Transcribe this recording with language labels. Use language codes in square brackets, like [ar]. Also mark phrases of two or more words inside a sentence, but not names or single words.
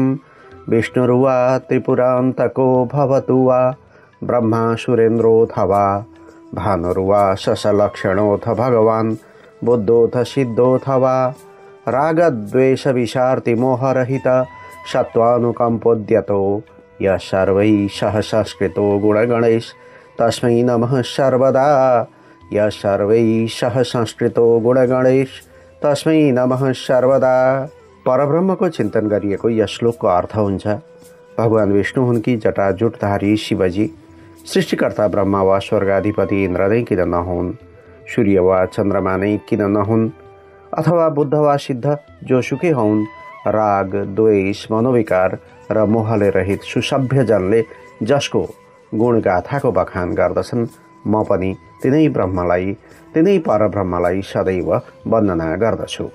[sa] विष्णुर्वा त्रिपुरान्तको भवतु वा ब्रह्मा सुरेन्द्रोऽथवा भानुर्वा शशलक्षणोऽथ भगवान् बुद्धोऽथ सिद्धोऽथवा रागद्वेष विशार्ति मोहरहित सत्त्वानुकम्पोद्यतो यः सर्वैः सह संस्कृतो गुणगणेश तस्मै नमः सर्वदा। यः सर्वैः सह संस्कृतो गुणगणेश तस्मै नमः सर्वदा। [ne] परब्रह्मको चिन्तन गरिएको यस श्लोकको अर्थ हुन्छ, भगवान विष्णु हुन् कि जटाजुटधारी शिवजी, सृष्टिकर्ता ब्रह्मा वा स्वर्गाधिपति इन्द्र नै किन नहुन्, सूर्य वा चन्द्रमा नै किन नहुन्, अथवा बुद्ध वा सिद्ध जोसुकै हौन्, राग, द्वेष, मनोविकार र मोहले रहित सुसभ्य जनले जसको गुणगाथाको बखान गर्दछन्, म पनि तिनै ब्रह्मलाई, तिनै परब्रह्मलाई सदैव वन्दना गर्दछु।